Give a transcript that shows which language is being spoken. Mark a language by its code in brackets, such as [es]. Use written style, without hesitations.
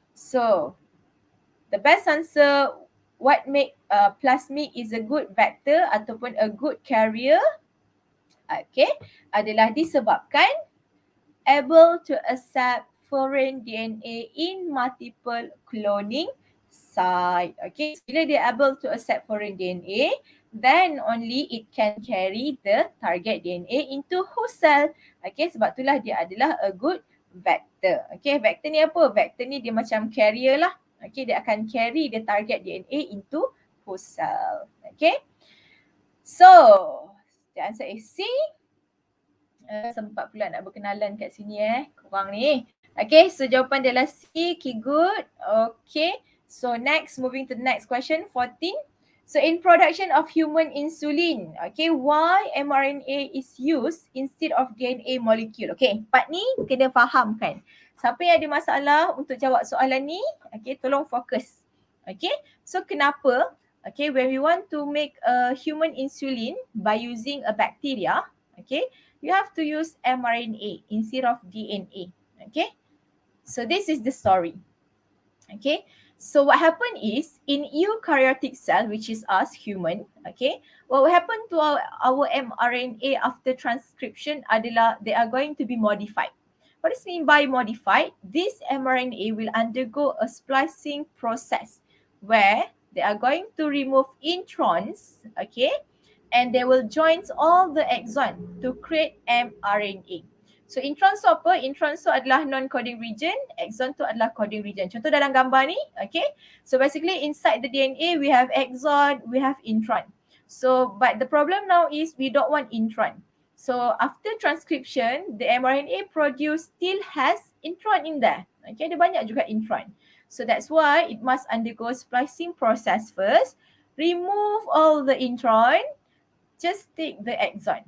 [en] So the best answer, what make plasmid is a good vector ataupun a good carrier, okay, [ms] adalah disebabkan [en] able to accept foreign DNA in multiple cloning site. Okay, so [ms] bila dia [en] able to accept foreign DNA, then only it can carry the target DNA into host cell. [ms] Okay, sebab itulah dia adalah [en] a good vector. Okay, vector ni apa? [ms] Vector ni dia macam carrier lah. [en] Okay, dia akan carry the target DNA into host cell. Okay, so the answer is C. [ms] Sempat pula nak berkenalan kat sini korang ni. Okay, so jawapan dia adalah C, [en] okay, good. Okay, so next, moving to the next question, 14. So in production of human insulin, okay, why mRNA is used instead of DNA molecule? [ms] Okay, part ni kena faham kan. Siapa yang ada masalah untuk jawab soalan ni, okay, tolong fokus. Okay, so kenapa, [en] okay, when we want to make a human insulin by using a bacteria, okay, you have to use mRNA instead of DNA. Okay, so this is the story. Okay, so what happened is in eukaryotic cell, which is us human, okay, what will happen to our mRNA after transcription adalah they are going to be modified. What does mean by modified? This mRNA will undergo a splicing process where they are going to remove introns, okay, and they will join all the exon to create mRNA. [ms] So intron tu apa? Intron tu adalah non-coding region, exon tu adalah coding region. Contoh dalam gambar ni, okay. [en] So basically inside the DNA we have exon, we have intron. So but the problem now is we don't want intron. So after transcription, the mRNA produced still has intron in there. Okay, [ms] ada banyak juga intron. [en] So that's why it must undergo splicing process first, remove all the intron, just take the exon.